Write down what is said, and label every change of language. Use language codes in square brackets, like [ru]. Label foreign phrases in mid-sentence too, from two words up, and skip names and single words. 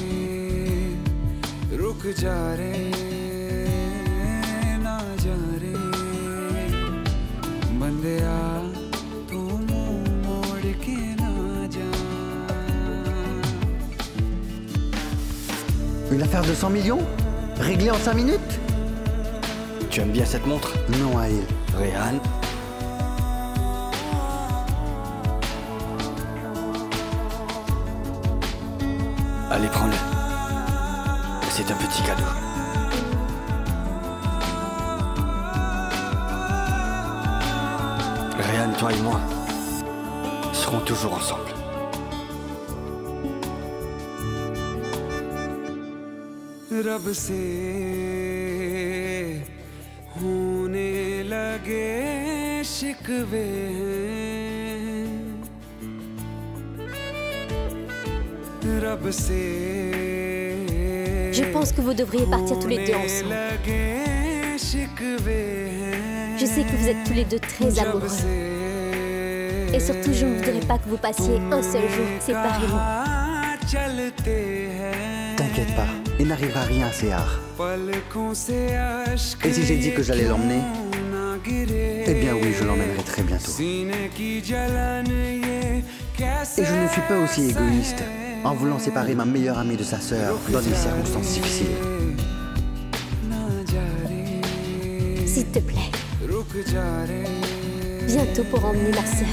[hi] रुक जा रे ना जा रे बंदिया तू मुंह मोड़ के ना जा. [fr] Une affaire de 100 millions? Réglée en 5 minutes? Tu aimes bien cette montre? Non, Aïl. Ryan? Allez, prends-le. C'est un petit cadeau. Ryan, toi et moi serons toujours ensemble. [hi] रब से होने लगे शिकवे रब से. [fr] Je pense que vous devriez partir tous les deux ensemble. Je sais que vous êtes tous les deux très amoureux. Et surtout, je ne voudrais pas que vous passiez un seul jour séparément. T'inquiète pas, il n'arrivera rien à Séhar. [hi] पलकों से अश्क [fr] Et si j'ai dit que j'allais l'emmener, [hi] ना गिरे [fr] eh bien oui, je l'emmènerai très bientôt. [hi] सीने की जलन ये कैसे [fr] Et je ne suis pas aussi égoïste en voulant séparer ma meilleure amie de sa sœur dans des circonstances difficiles. [hi] ना जा रे [fr] S'il te plaît, [hi] रुक जा रे [fr] bientôt pour emmener ma sœur.